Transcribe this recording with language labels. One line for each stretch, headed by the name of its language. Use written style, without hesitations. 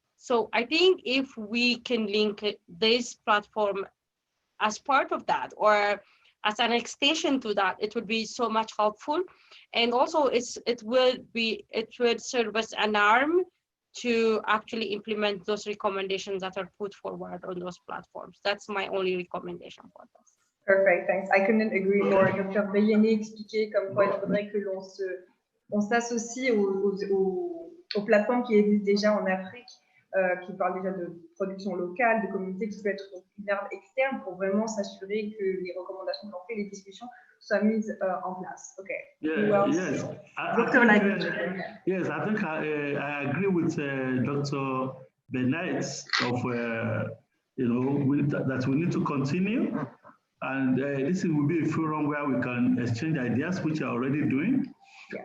English: So I think if we can link this platform as part of that or as an extension to that, it would be so much helpful. And also it would serve as an arm to actually implement those recommendations that are put forward on those platforms. That's my only recommendation for this. Perfect, thanks. I couldn't agree more. Dr.
French: Bayeni expliquait comme quoi il faudrait que on s'associe aux plateformes qui existent déjà en Afrique, qui parlent déjà de production locale, de communautés qui peuvent être une arme externe pour vraiment s'assurer que les recommandations qu'on fait, les discussions soient mises en place.
English: Okay. Yeah, yes. Dr. Yes, I think I agree with Dr. Bennett of that we need to continue, and this will be a forum where we can exchange ideas, which are already doing. Yes.